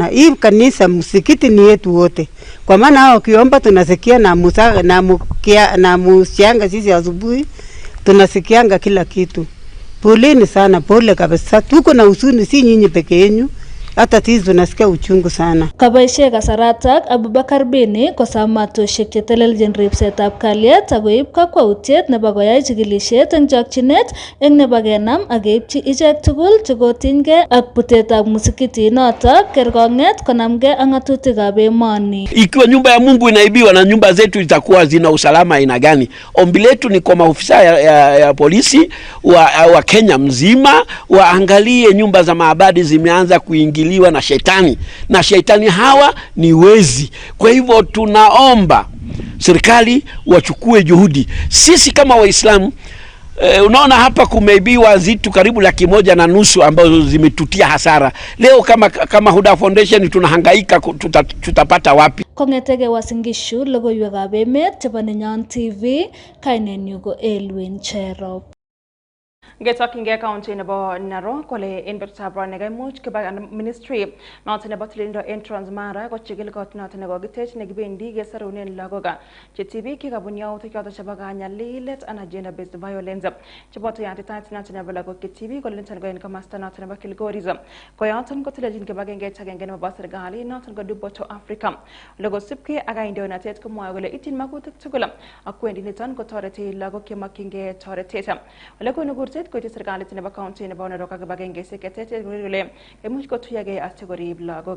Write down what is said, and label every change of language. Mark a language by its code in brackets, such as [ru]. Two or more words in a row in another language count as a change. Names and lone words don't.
[sw] Hii kanisa msikiti ni yetu wote. Kwa maana hao kiomba tunasikia na musianga sisi asubuhi. Tunasikianga kila kitu. Poleni sana, pole kabisa. Tuko na huzuni, si nyinyi peke yenu. hata sisi tunasikia uchungu sana. [kln] Kabaishe kasaratak Abubakar Bini kosamatoshek chetelelchin ripsetab kalyet akoib kakwautiet nebo koyai chikilishet eng chokchinet eng nebo kenam akeibchi ichek tugul chekotinygei ak butetab musikiti notok kerkonget konamgei ak ng'atutikab emoni. [sw] Ikiwa nyumba ya Mungu inaibiwa na nyumba zetu itakuwa zina usalama aina gani? Ombi letu ni kwa maofisa ya polisi wa Kenya mzima waangalie nyumba za maabadi zimeanza kuingiliwa na shetani, na shetani hawa ni wezi. Kwa hivyo tunaomba serikali wachukue juhudi. Sisi kama Waislamu unaona hapa kumeibiwa zitu karibu 1.5 ambazo zimetutia hasara. Leo kama Huda Foundation tunahangaika tutapata wapi? [kln] Kongetege Wasingishu, Logoiywekab Emet chebo Nenyon TV, kainenyu ko Elwin Cherop. Ngetokyingei county nebo Narok kole en betutab rani kaimuch kiba ministry noton nebo tililindo en Transmara kochigil kot noton nekokitech nekibendi kesarunen lagok che tibik chekabun yautik choton chebo kanyalilet anan [en] gender based violence [kln] cheboto yatitaet noton nebo lagok che tibik kole niton ko en komasta noton nebo Kilgoris koyoton kotelelchin kibagengeit agenge nebo serikali noton ko Dupoto Africa ole kosibgei ak kandoinatet komwoe kole ityin makutik tugul ak kwendi niton kotoreti lagok chemokyingei toretet ole konu kurset koiti serikalit nebo county nebo Narok ak kibagengeisiek cheterter kole imuch kotuyagei asikorib lagok.